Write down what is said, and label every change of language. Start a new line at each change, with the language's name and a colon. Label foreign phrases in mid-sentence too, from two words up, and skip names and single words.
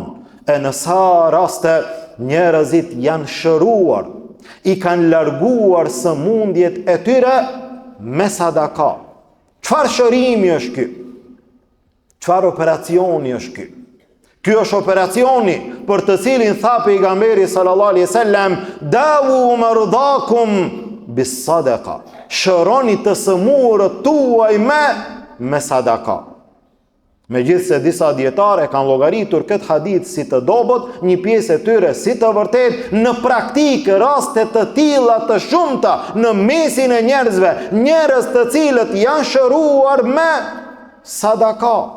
Albanian: E në sa raste njerëzit janë shëruar, i kanë larguar sëmundjet e tyre me sadaka. Çfarë shërimi është ky? Çfarë operacioni është ky? Ky është operacioni për të cilin tha pejgamberi
Arabic: صلى الله عليه وسلم داووا مرضاكم بالصدقة."
Albanian: Shëroni të sëmurët tuaj me sadaka. Megjithse disa dietare kanë llogaritur këtë hadith si të dobët, një pjesë e tyre si të vërtet, në praktikë raste të tilla të shumta në mesin e njerëzve, njerëz të cilët janë shëruar me sadaka.